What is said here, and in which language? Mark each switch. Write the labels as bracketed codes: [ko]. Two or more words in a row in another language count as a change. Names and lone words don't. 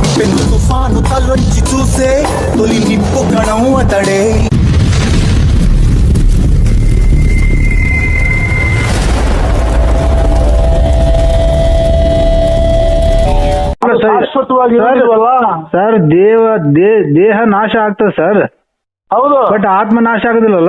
[te] పెను తుఫాను తలొంచి చూసే తొలి నిప్పు కణం అతడే. [kn] ಸರ್ ದೇಹ ನಾಶ ಆಗ್ತದೆ ಸರ್. ಹೌದು, ಬಟ್ ಆತ್ಮ ನಾಶ ಆಗೋದಿಲ್ಲಲ್ಲ.